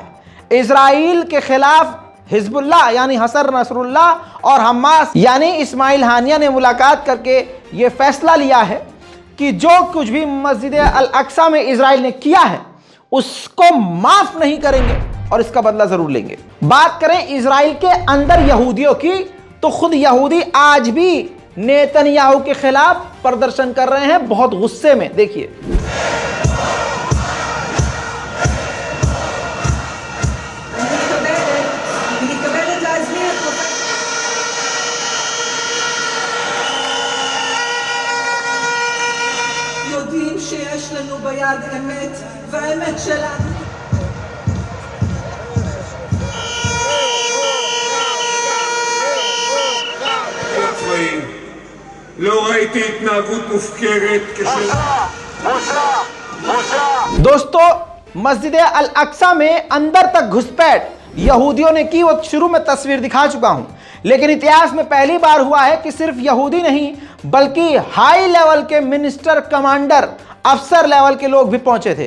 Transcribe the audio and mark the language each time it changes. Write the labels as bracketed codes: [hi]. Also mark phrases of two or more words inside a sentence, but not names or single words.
[hi] इजराइल के खिलाफ हिजबुल्लाह यानी हसन नसरुल्लाह और हमास यानी इस्माइल हानिया ने मुलाकात करके ये फैसला लिया है कि जो कुछ भी मस्जिद अल अक्सा में इजराइल ने किया है उसको माफ नहीं करेंगे और इसका बदला जरूर लेंगे। बात करें इजराइल के अंदर यहूदियों की, तो खुद यहूदी आज भी नेतन्याहू के खिलाफ प्रदर्शन कर रहे हैं, बहुत गुस्से में। देखिए, [he] יודעים שיש לנו ביד אמת והאמת שלנו לא ראיתי התנהגות מופקרת כשל... [hi] दोस्तों, मस्जिद अल अक्सा में अंदर तक घुसपैठ यहूदियों ने की, वो शुरू में तस्वीर दिखा चुका हूं, लेकिन इतिहास में पहली बार हुआ है कि सिर्फ यहूदी नहीं बल्कि [en] high level [hi] के मिनिस्टर, कमांडर, अफसर लेवल के लोग भी पहुंचे थे।